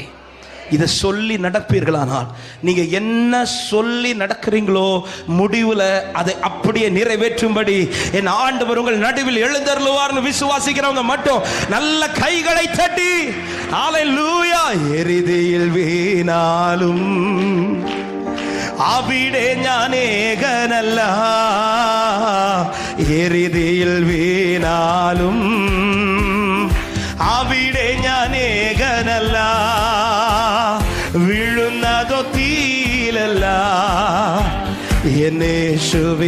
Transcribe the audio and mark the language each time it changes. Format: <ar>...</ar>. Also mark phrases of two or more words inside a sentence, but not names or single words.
<ta>இதை சொல்லி நடப்பீர்களானால் நீங்க என்ன சொல்லி நடக்கிறீங்களோ முடிவுல அதை அப்படியே நிறைவேற்றும்படி என் ஆண்டவர் உங்கள் நடுவில் எழுந்தருளுவார்னு விசுவாசிக்கிறவங்க மட்டும் நல்ல கைகளை தட்டி ஹalleluya.</ta> <ml>എരിതിയിൽ വീണാലും അവിടെ ഞാനേകനല്ല, എരിതിയിൽ വീണാലും അവിടെ ഞാനേകനല്ല, വീഴുന്നതോ തീയിലല്ല എന്നേശുവേ.</ml>